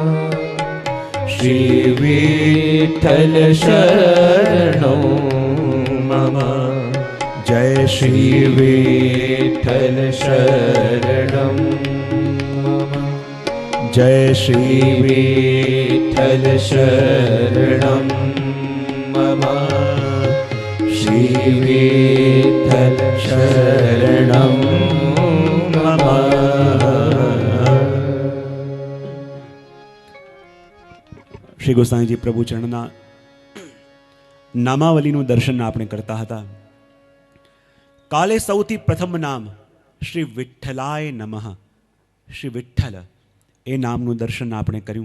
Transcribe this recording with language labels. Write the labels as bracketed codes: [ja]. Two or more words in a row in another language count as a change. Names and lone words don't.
[sa] श्रीविठ्ठल शरणं मम जय श्रीविठ्ठल शरणं मम जय श्रीविठ्ठल शरणं मम श्रीविठ्ठल शरणं मम [gu] શ્રી ગોસાઈજી પ્રભુ ચરણના નામાવલીનું દર્શન આપણે કરતા હતા. કાલે સૌથી પ્રથમ નામ [sa] શ્રી વિઠ્ઠલાય નમઃ, [gu] શ્રી વિઠ્ઠલ એ નામનું દર્શન આપણે કર્યું.